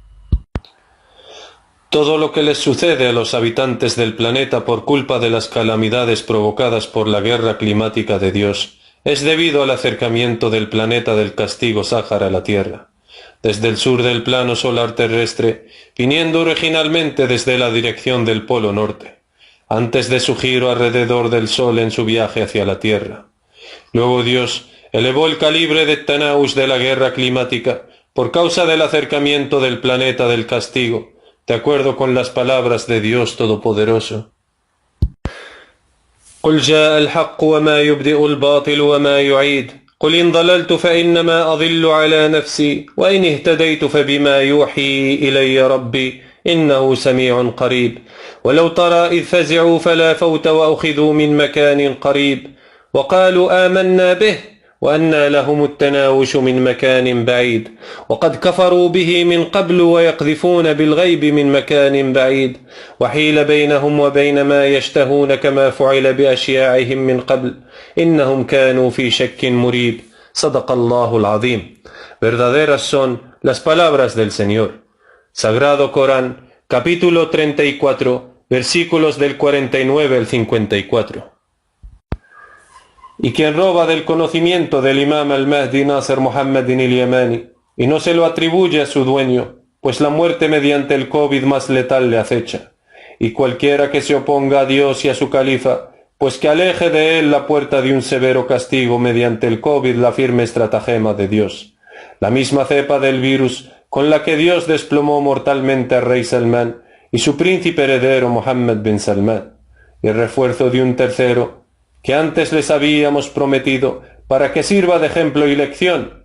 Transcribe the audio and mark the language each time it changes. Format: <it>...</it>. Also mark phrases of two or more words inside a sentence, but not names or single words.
<es>Todo lo que les sucede a los habitantes del planeta por culpa de las calamidades provocadas por la guerra climática de Dios es debido al acercamiento del planeta del castigo Sáhar a la Tierra, desde el sur del plano solar terrestre, viniendo originalmente desde la dirección del Polo Norte, antes de su giro alrededor del Sol en su viaje hacia la Tierra. Luego Dios elevó el calibre de Tanaush de la guerra climática por causa del acercamiento del planeta del castigo, de acuerdo con las palabras de Dios Todopoderoso.</es> <ar>قل جاء الحق وما يبدئ الباطل وما يعيد قل إن ضللت فإنما أضل على نفسي وإن اهتديت فبما يوحي إلي ربي إنه سميع قريب ولو ترى إذ فزعوا فلا فوت وأخذوا من مكان قريب وقالوا آمنا به وأنى لهم التناوش من مكان بعيد وقد كفروا به من قبل ويقذفون بالغيب من مكان بعيد وحيل بينهم وبين ما يشتهون كما فعل بأشياعهم من قبل إنهم كانوا في شك مريب صدق الله العظيم.</ar> <es>Verdaderas son las palabras del Señor. Sagrado Corán, capítulo 34, versículos del 49 al 54. Y quien roba del conocimiento del imam al-Mahdi Nasr Muhammadin al-Yamani y no se lo atribuye a su dueño, pues la muerte mediante el COVID más letal le acecha. Y cualquiera que se oponga a Dios y a su califa, pues que aleje de él la puerta de un severo castigo mediante el COVID, la firme estratagema de Dios. La misma cepa del virus con la que Dios desplomó mortalmente al rey Salmán y su príncipe heredero Mohammed bin Salmán, y el refuerzo de un tercero que antes les habíamos prometido para que sirva de ejemplo y lección.</es>